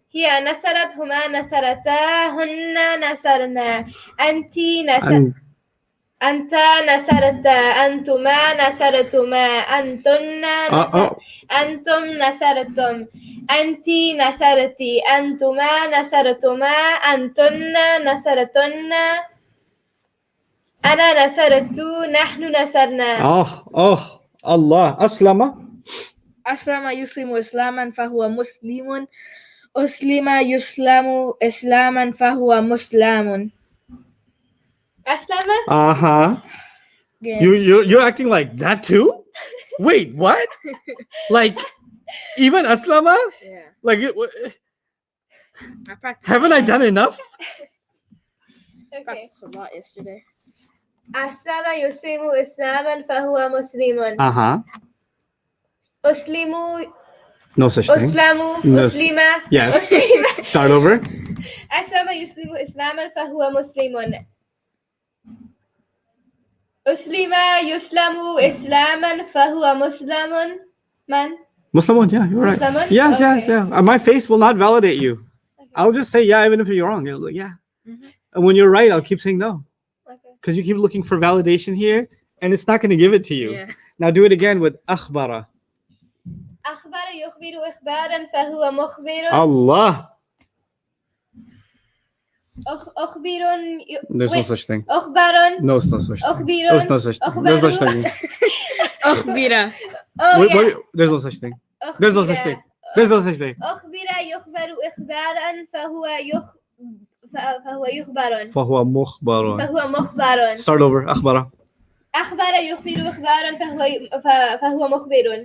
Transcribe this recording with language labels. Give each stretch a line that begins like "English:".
Arabic: هي نصرت هما نصرتا هن نصرنا أنت أنت نصرت أنتما نصرتما أنتم نصرتم أنت نصرتي أنتما نصرتما أنتن نصرتن أنا نصرت نحن نصرنا Allah. Aslama. أسلم يسلم إسلاما فهو مسلم أسلم يسلم إسلاما فهو مسلم أسلم Uh-huh.
English: You're acting like that too? Wait, what? Like even Aslama? Yeah. Like I practiced. haven't I done enough? I practiced a lot yesterday.
Arabic: أسلم يسلم إسلاما فهو مسلم Uh-huh. أسلم
English: No such thing.
Arabic: أسلم
English: No.
Arabic: أسلم
English: Yes.
Arabic: أسلم
English: Start over.
Arabic: أسلم يسلم إسلاما فهو مسلم أسلم يسلم إسلاما فهو مسلم من
English: Muslimun, yeah, you're right.
Arabic: Muslimun?
English: Yes, yes, Okay. yeah. My face will not validate you. Okay. I'll just say yeah, even if you're wrong. You're like, yeah. Mhm. And when you're right, I'll keep saying no. Okay. Because you keep looking for validation here, and it's not going to give it to you. Yeah. Now do it again with akhbara.
Arabic: أخبر يخبر إخبارا فهو مخبر Allah. أخبر
English: There's no such thing.
Arabic: أخبار
English: No, it's no such thing.
Arabic: أخبر
English: There's no such thing. There's no such thing. أخبر Oh yeah There's no such thing. There's no such thing. There's no such thing.
Arabic: أخبر يخبر إخبارا فهو يخبر فهو مخبر. فهو مخبر
English: Start over. أخبر.
Arabic: أخبر يخبر إخبارا فهو مخبر